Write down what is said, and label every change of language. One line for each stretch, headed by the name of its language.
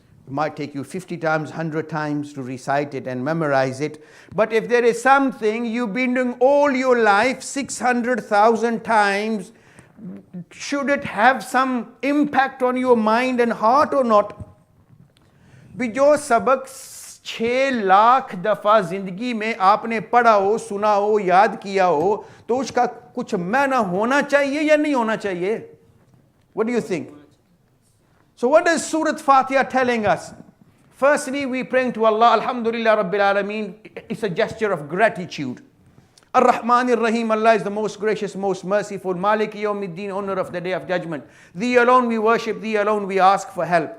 English: It might take you 50 times, 100 times to recite it and memorize it. But if there is something you've been doing all your life, 600,000 times, should it have some impact on your mind and heart or not?
Hindi: भी जो सबक 6 लाख दफ़ा ज़िंदगी में आपने पढ़ा हो, सुना हो, याद किया हो, तो उसका कुछ मायना होना चाहिए या नहीं होना चाहिए?
English: What do you think? So what is Surah Fatiha telling us? Firstly, we praying to Allah,
Arabic: Alhamdulillah Rabbil Alameen.
English: It's a gesture of gratitude.
Arabic: Ar-Rahman Ar-Rahim,
English: Allah is the most gracious, most merciful.
Arabic: Malik Yawmiddin,
English: owner of the day of judgment. Thee alone we worship, Thee alone we ask for help.